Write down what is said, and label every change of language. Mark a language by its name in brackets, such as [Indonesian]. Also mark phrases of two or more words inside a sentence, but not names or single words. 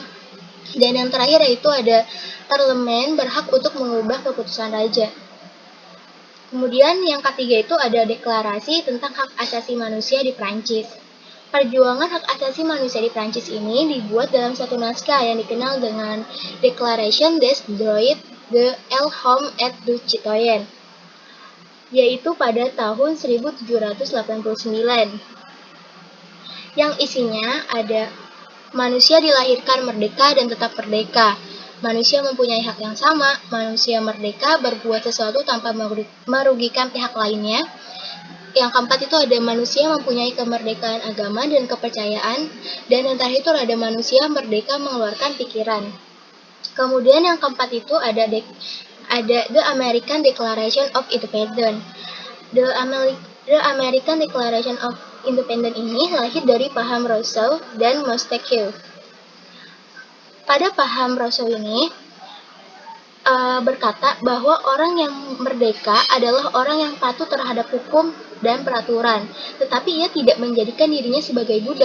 [Indonesian] Dan yang terakhir yaitu ada parlemen berhak untuk mengubah keputusan raja. Kemudian yang ketiga itu ada deklarasi tentang hak asasi manusia di Prancis. Perjuangan hak asasi manusia di Prancis ini dibuat dalam satu naskah yang dikenal dengan Declaration des droits de l'homme et du citoyen, yaitu pada tahun 1789. Yang isinya ada manusia dilahirkan merdeka dan tetap merdeka. Manusia mempunyai hak yang sama, manusia merdeka berbuat sesuatu tanpa merugikan pihak lainnya. Yang keempat itu ada manusia mempunyai kemerdekaan agama dan kepercayaan, dan yang terakhir itu ada manusia merdeka mengeluarkan pikiran. Kemudian yang keempat itu ada The American Declaration of Independence. The American Declaration of Independence ini lahir dari paham Rousseau dan Montesquieu. Pada paham Rousseau ini, berkata bahwa orang yang merdeka adalah orang yang patuh terhadap hukum dan peraturan, tetapi ia tidak menjadikan dirinya sebagai budak.